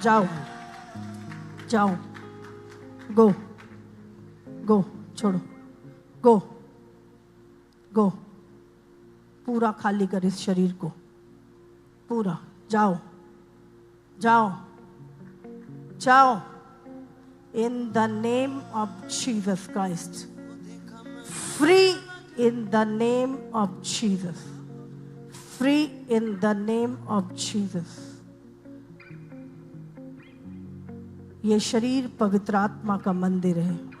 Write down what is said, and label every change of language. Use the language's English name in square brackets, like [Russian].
[Hindi] जाओ जाओ, [English] go go, [Hindi] छोड़ो, गो गो, पूरा खाली कर इस शरीर को, पूरा। जाओ जाओ जाओ, [English] in the name of Jesus Christ. Free in the name of Jesus. Free in the name of Jesus. [Hindi] ये शरीर पवित्र आत्मा का मंदिर है।